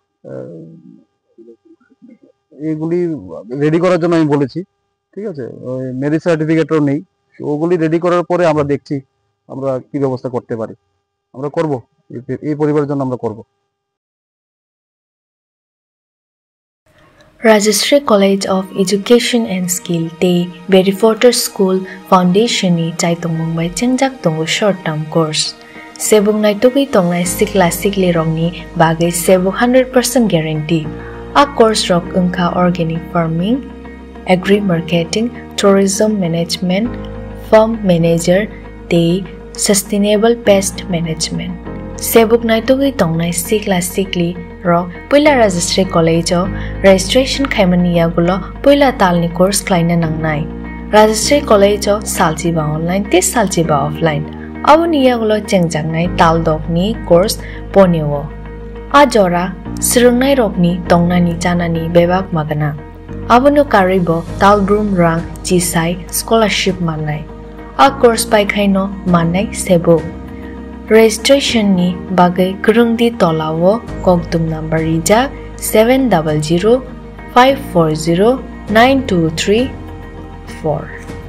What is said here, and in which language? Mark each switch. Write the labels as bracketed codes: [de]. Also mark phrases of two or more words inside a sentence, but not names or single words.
[bn] এগুলি রেডি করার জন্য আমি বলেছি ঠিক আছে ওই ম্যারেজ সার্টিফিকেটও নেই ওগুলি রেডি করার পরে আমরা দেখছি আমরা কি ব্যবস্থা করতে পারি আমরা করব এই পরিবারের জন্য আমরা করব [trp] Rajashree College of Education and Skill Te Berrywater School Foundation ni Chaitung Mumbai Chengjak Tongo [en] short term course [trp] Sebung nai tugui tongnai sikli rongni bagai sebu 100% guarantee a course rok ungka [en] organic farming agri marketing tourism management farm manager [trp] te [en] sustainable pest management [trp] Sebuk nai tugui tongnai sikli ro puila Rajashree College o registration khaimaniya gulo puila talni course klaina nangnai Rajashree College o salji ba online te salji ba offline abo niya gulo chengjang tal dogni course ponewo a jora sirungnai rokni tongnani janani bebak magana abono karibo talbrum rang jisai scholarship mannai a course pai khaino mannai sebo registration ni bagai kurungdi tolawo kokdum number rija 700 540 9234